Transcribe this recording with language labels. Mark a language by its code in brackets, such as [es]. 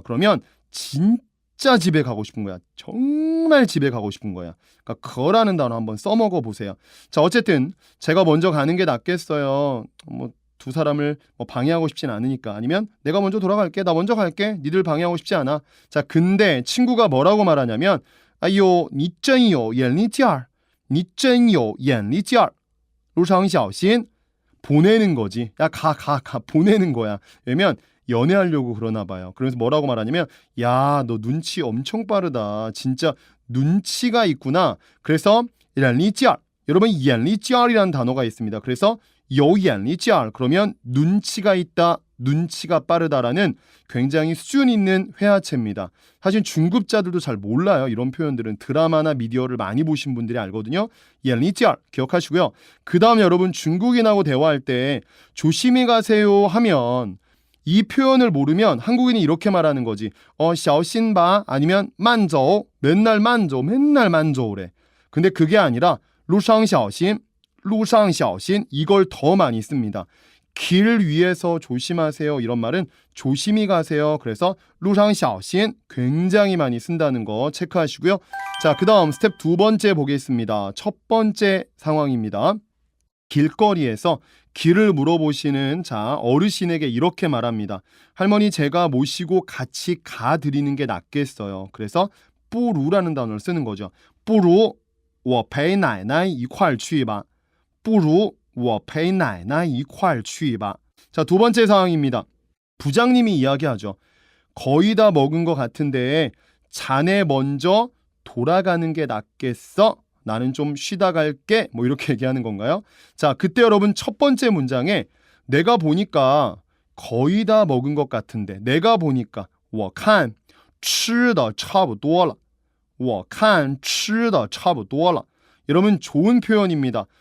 [ko] 그러면 진짜 집에 가고 싶은 거야. 정말 집에 가고 싶은 거야. 그러니까 可라는 단어 한번 써먹어 보세요. 자, 어쨌든 제가 먼저 가는 게 낫겠어요. 뭐 두 사람을 방해하고 싶진 않으니까. 아니면 내가 먼저 돌아갈게. 나 먼저 갈게. 니들 방해하고 싶지 않아. 자, 근데 친구가 뭐라고 말하냐면 [zh] 哎呦你真有眼力劲儿你真有眼力劲儿路上小心 [ko] 보내는 거지. 야, 가 보내는 거야. 왜냐면 연애하려고 그러나 봐요. 그래서 뭐라고 말하냐면 야, 너 눈치 엄청 빠르다. 진짜 눈치가 있구나. 그래서 眼力劲儿 여러분 眼力劲儿이라는 단어가 있습니다. 그래서 有眼力劲儿 그러면 눈치가 있다, 눈치가 빠르다라는 굉장히 수준 있는 회화체입니다. 사실 중급자들도 잘 몰라요. 이런 표현들은 드라마나 미디어를 많이 보신 분들이 알거든요. 眼力劲儿 기억하시고요. 그 다음 여러분 중국인하고 대화할 때 조심히 가세요 하면 이 표현을 모르면 한국인이 이렇게 말하는 거지. [zh] 小心吧 [ko] 아니면 [zh] 慢走 [ko] 맨날 [zh] 慢走 맨날 慢走래. [ko] 근데 그게 아니라 [zh] 路上小心 路上小心 [ko] 이걸 더 많이 씁니다. 길 위에서 조심하세요 이런 말은 조심히 가세요. 그래서 路上小心 굉장히 많이 쓴다는 거 체크하시고요. 자, 그 다음 스텝 두 번째 보겠습니다. 첫 번째 상황입니다. 길거리에서 길을 물어보시는 자 어르신에게 이렇게 말합니다. 할머니 제가 모시고 같이 가드리는 게 낫겠어요. 그래서 不如라는 단어를 쓰는 거죠. [zh] 不如我陪奶奶一块去吧不如我陪奶奶一块去吧 [ko] 자, 두 번째 상황입니다. 부장님이 이야기하죠. 거의 다 먹은 것 같은데 자네 먼저 돌아가는 게 낫겠어? 나는 좀 쉬다 갈게. 뭐 이렇게 얘기하는 건가요? 자, 그때 여러분 첫 번째 문장에 내가 보니까 거의 다 먹은 것 같은데 내가 보니까 [zh] 我看吃的差不多了 [ko] 我看吃的差不多了 여러분 좋은 표현입니다.